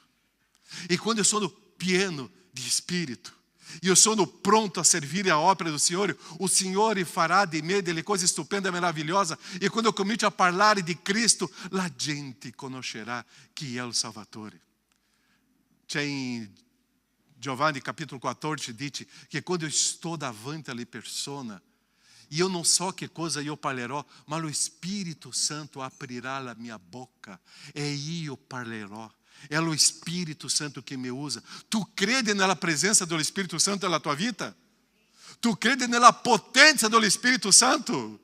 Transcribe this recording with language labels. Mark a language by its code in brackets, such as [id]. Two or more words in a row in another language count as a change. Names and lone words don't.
[it] E quando eu sono pieno di Spirito, io sono pronto a servire a opera do Signore, o Signore farà di me delle cose stupende e meravigliose, e quando eu comincio a parlare di Cristo, la gente conoscerà chi è il Salvatore. C'è in Giovanni capitolo 14, dice che quando [pt] eu estou [it] davanti alle persone, io non so che cosa io parlerò, ma lo Spirito Santo aprirà la mia bocca e io parlerò. È lo Spirito Santo che mi usa. Tu credi nella presenza dello Spirito Santo nella tua vita? Tu credi nella potenza dello Spirito Santo?